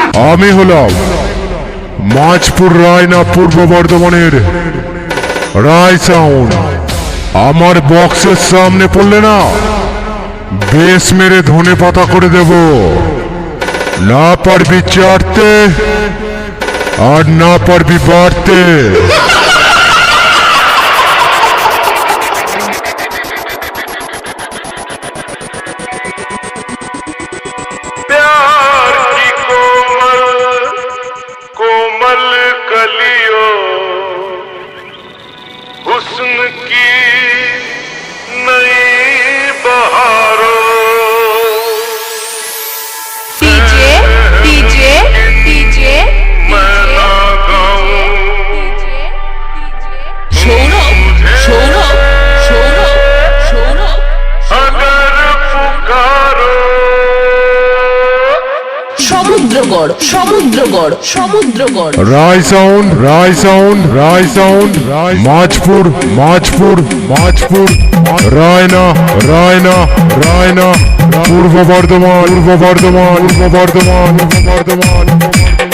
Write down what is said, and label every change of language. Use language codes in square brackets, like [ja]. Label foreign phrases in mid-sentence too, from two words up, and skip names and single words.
[bn] আমি হলাম মাঝপুর রায়না পূর্ব বর্ধমানের রায় সাউন্ড। আমার বক্সের সামনে পড়লে না বেশ মেরে ধনে পাতা করে দেব। না পারবি চাটতে আর না পারবি বাড়তে। [hi] प्यार की कोमल कोमल कलियों हुस्न की नई बहारों डीजे डीजे डीजे मैं ना गाऊं सौरभ सौरभ सौरभ सौरभ अगर पुकारो [bn] সমুদ্রগড় সমুদ্রগড় সমুদ্রগড় রায় সাউন্ড রায় সাউন্ড রায় সাউন্ড মাঝপুর মাঝপুর মাঝপুর রায়না রায়না রায়না পূর্ব বর্ধমান পূর্ব বর্ধমান পূর্ব বর্ধমান পূর্ব বর্ধমান।